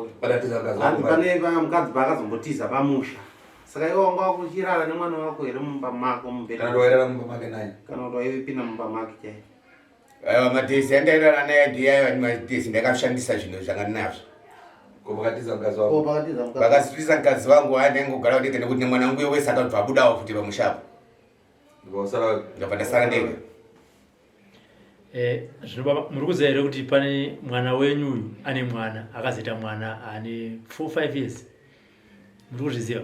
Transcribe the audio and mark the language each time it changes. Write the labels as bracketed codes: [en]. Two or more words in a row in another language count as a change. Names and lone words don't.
[sn] Anzi pane mukadzi paakazombotiza pamusha. Saka iwe wanga wakuchirara nemwana wako here mumba mako mubhedha. Kana wairara mumba make naye. Kana kuti waipinda mumba make chaipo. Aiwa matesi andairara naye ndiyayo matesi ndakashandisa zvinhu zvakanazvo. Pakatiza mkazi wako. Pakatiza mkazi. Vakasvitisa mkazi wangu andengogara kudeke nekuti nemwana wangu uyo wese akabva abudawo futi pamushapo. Ndabva ndasara ndega. Zvino baba muri kuziva here kuti pane mwana wenyu uyu ane mwana akazoita mwana ane 4-5 years. Muri kuzviziva?